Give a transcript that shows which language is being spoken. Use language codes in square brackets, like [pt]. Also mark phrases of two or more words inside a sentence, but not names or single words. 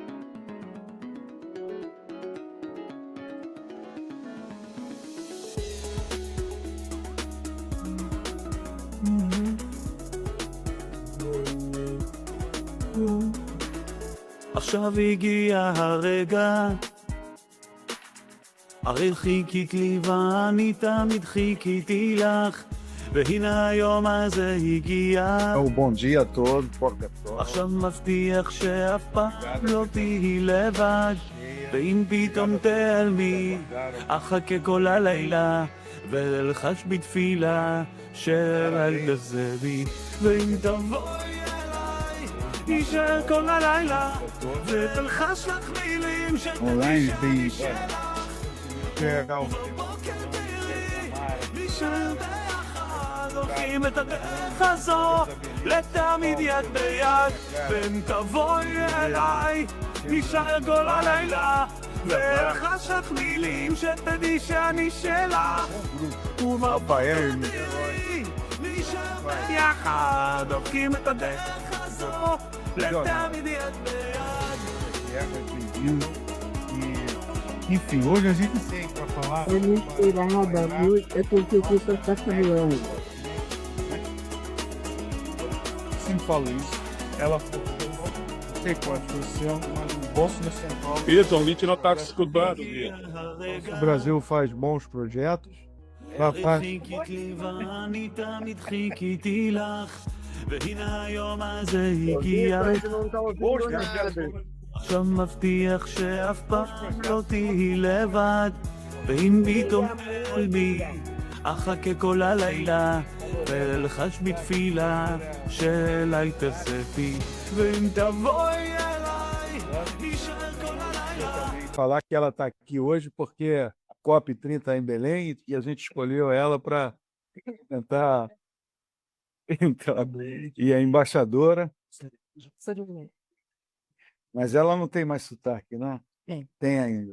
[he] עכשיו הגיע הרגע, הרי חיכית לי ואני תמיד חיכיתי לך, והנה היום הזה הגיע. [pt] Então, bom dia a todos, qualquer [he] עכשיו מבטיח שאף פעם לא תהי לבד, ואם פתאום תעלמי, אחכה כל הלילה, ואלחש בתפילה שאל תעזבי, ואם תבואי אליי, נשאר כל הלילה, ותלחש לך מילים [pt] online tem [he] בבוקר תראי, נשאר ביחד, הולכים את הדרך הזו, לתמיד יד ביד, ואם תבואי אליי, נשאר כל הלילה, ואלחש לך מילים שתדעי שאני שלך, ובבוקר תראי, נשאר ביחד, הולכים את הדרך הזו, לתמיד יד ביד. [pt] enfim, hoje a gente tem para falar. É misturada, é porque o pessoal está falando. Sempre falo isso. Ela falou, não sei qual é a posição, mas o bolso da Central. Isso, o Lite não está escutando. O Brasil faz bons projetos. [he] חיכית לי ואני תמיד חיכיתי לך, והנה היום הזה הגיע. עכשיו מבטיח שאף פעם לא תהי לבד, ואם פתאום תעלמי, אחכה כל הלילה, ואלחש בתפילה שאליי תצפי, ואם תבואי אליי, נשאר כל הלילה. [pt] Falar que ela está aqui hoje porque a COP30 está em Belém e a gente escolheu ela para tentar entrar. E a embaixadora, mas ela não tem mais sotaque, né? Tem. Tem ainda.